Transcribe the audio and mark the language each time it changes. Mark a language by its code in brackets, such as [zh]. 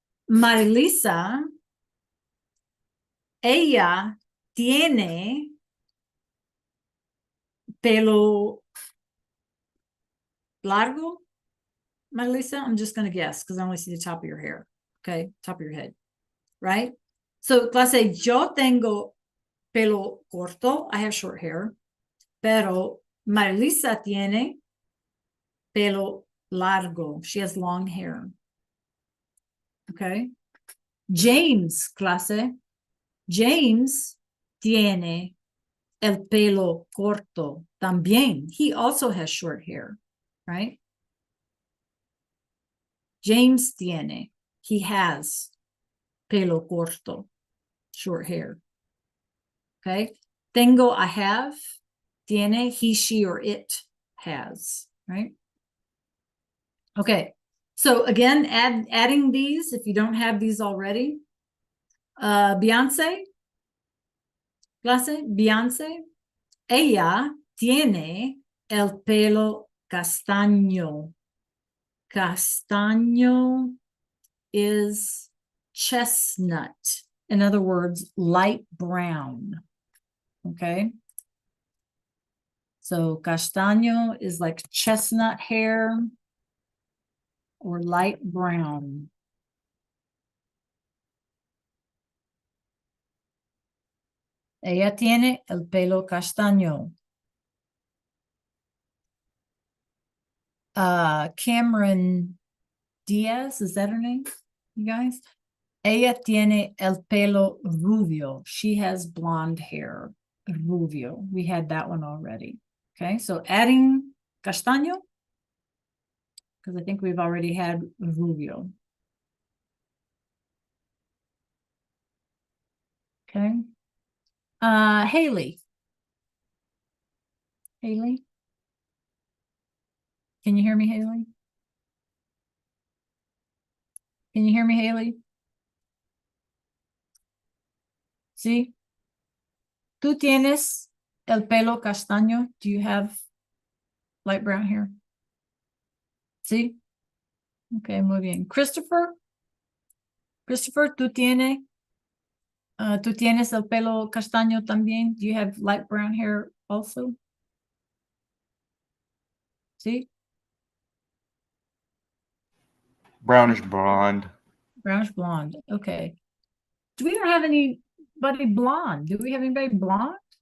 [es] Marilisa, ella tiene pelo largo. [en] Marilisa, I'm just going to guess because I only see the top of your hair. Okay. Top of your head. Right. So, [es] clase, yo tengo pelo corto. [en] I have short hair. [es] Pero Marilisa tiene pelo largo. [en] She has long hair. Okay. [es] James, clase. James tiene el pelo corto también. [en] He also has short hair, right? [es] James tiene. [en] He has [es] pelo corto, [en] short hair. Okay. Tengo, I have. Tiene, he, she, or it has, right? Okay. So again, adding these if you don't have these already. [es] Beyonce, clase, Beyonce, ella tiene el pelo castaño. [en] Castaño is chestnut. In other words, light brown. Okay. So castaño is like chestnut hair or light brown. [es] Ella tiene el pelo castaño. [en] Cameron Diaz, is that her name, you guys? [es] Ella tiene el pelo rubio. [en] She has blonde hair. Rubio. We had that one already. Okay, so adding castaño, because I think we've already had rubio. Okay. Haley. Haley? Can you hear me, Haley? Can you hear me, Haley? See? [es] ¿Tú tienes el pelo castaño? [en] Do you have light brown hair? See? Okay, [es] muy bien. [en] Christopher? [es] Christopher, ¿tú tienes el pelo castaño también? [en] Do you have light brown hair also? See? Brownish blonde. Brownish blonde. Okay. Do we not have anybody blonde? Do we have anybody blonde?